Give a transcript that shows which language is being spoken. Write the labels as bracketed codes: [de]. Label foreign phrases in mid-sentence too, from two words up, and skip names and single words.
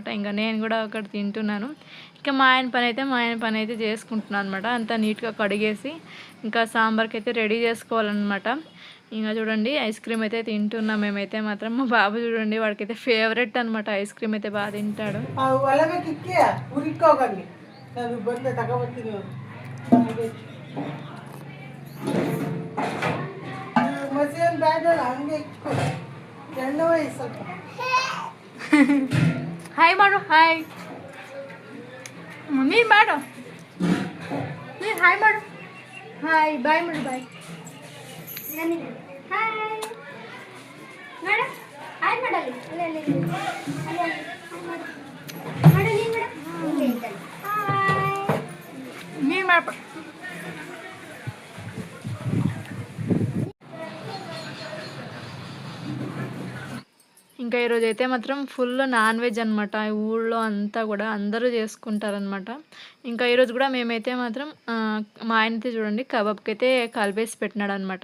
[te] ఇంకా నేను కూడా అక్కడ తింటున్నాను. ఇంకా మా ఆయన పని అయితే చేసుకుంటున్నాను అనమాట. అంతా నీట్గా కడిగేసి ఇంకా సాంబార్కి అయితే రెడీ చేసుకోవాలన్నమాట. ఇంకా చూడండి [en] ice cream [te] అయితే తింటున్నాం మేమైతే మాత్రం. మా బాబు చూడండి వాడికైతే ఫేవరెట్ అనమాట [en] ice cream [te] అయితే బాగా తింటాడు. [kn] ಹಾಯ್ ಮಾಡು, ಹಾಯ್ ನೀನು ಮಾಡು, ನೀನು ಹಾಯ್ ಮಾಡು, ಹಾಯ್ ಬಾಯ್ ಮಾಡು, ಬಾಯ್ ಹಾಯ್ ಮಾಡು, ಹಾಯ್ ಮಾಡಲಿ ನೀನು ಮಾಡ್ಬ. [te] ఇంకా ఈరోజు అయితే మాత్రం ఫుల్ [en] non veg [te] అనమాట. ఊళ్ళో అంతా కూడా అందరూ చేసుకుంటారనమాట. ఇంకా ఈరోజు కూడా మేమైతే మాత్రం మా ఆయనైతే చూడండి కబాబ్కి అయితే కలిపేసి పెట్టినాడు అనమాట.